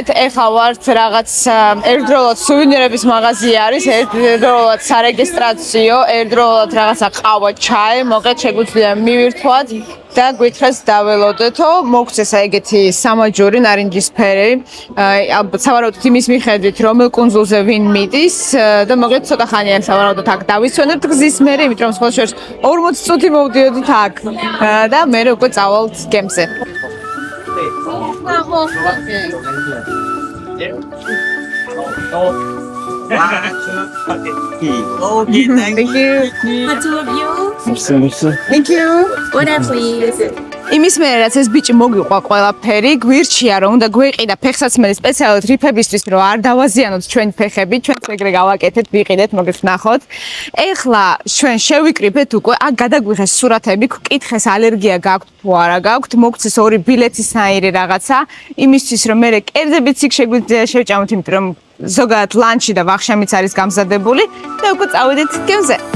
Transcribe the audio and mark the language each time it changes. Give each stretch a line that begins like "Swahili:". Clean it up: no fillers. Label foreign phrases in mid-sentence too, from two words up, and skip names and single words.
Georgian: ეხლა ვართ რაღაც ერთდროულად სუვენირების მაღაზია არის, ერთდროულად სარეგისტრაციო, ერთდროულად რაღაცა ყავა, ჩაი, მოკლედ შეგვიძლია მივირთვათ და გვითხრას დაველოდეთო. მოგცეს ეგეთი სამაჯური ნარინჯისფერი. სავარაუდოდ იმის მიხედვით, რომელ კუნძულზე ვინ მიდის და მოკლედ ცოტა ხანია სავარაუდოდ აქ დავისვენებთ გზის მერე, იმიტომ რომ სხვა შორის 40 წუთი მოვდიოდით აქ და მე უკვე წავალთ გემზე.
English: Thank you. The two of you? Thank you. Order please.
Georgian: იმის მერე რაც ეს ბიჭი მოგიყვა ყველაფერი, გვირჩია რომ უნდა გვეყიდა ფეხსაცმელი სპეციალურად რიფებისთვის, რომ არ დავაზიანოთ ჩვენ ფეხები, ჩვენც ეგრე გავაკეთეთ, ვიყიდეთ, მოგეთ ნახოთ. ეხლა ჩვენ შევიკრიბეთ უკვე, აქ გადაგვიღეს სურათები, გკითხეს ალერგია გაქვთ თუ არა გაქვთ, მოგცეს ორი ბილეთისნაირი რაღაცა, იმისთვის რომ მე კერძებიც იქ შეგვიძლია შევჭამოთ, იმიტომ რომ ზოგადად ლანჩი და ვახშამიც არის გამზადებული და უკვე წავედით გემზე.